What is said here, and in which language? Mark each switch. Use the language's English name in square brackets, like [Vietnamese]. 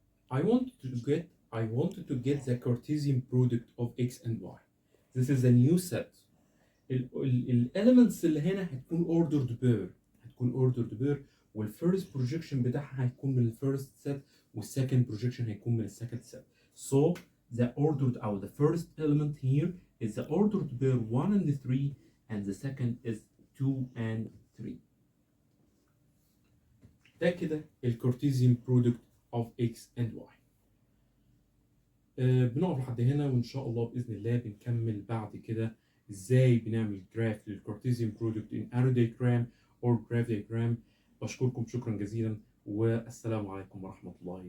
[English] I wanted to get the Cartesian product of x and y. This is a new set. [Arabic] الاليمنتس اللي هنا هتكون ordered pair والفيرست بروجيكشن بتاعها هيكون من الفيرست set والسكند بروجيكشن هيكون من السكند set. [English] So the ordered or the first element here is the ordered pair 1 and 3, and the second is 2 and 3. [Arabic] ده كده الكارتيزيان [English] product of x and y. [Arabic] بنقف لحد هنا، وان شاء الله باذن الله بنكمل بعد كده ازاي بنعمل جراف للكارتيزيان برودكت [English] in arrow diagram or graph diagram. [Arabic] بشكركم شكرا جزيلا، والسلام عليكم ورحمه الله.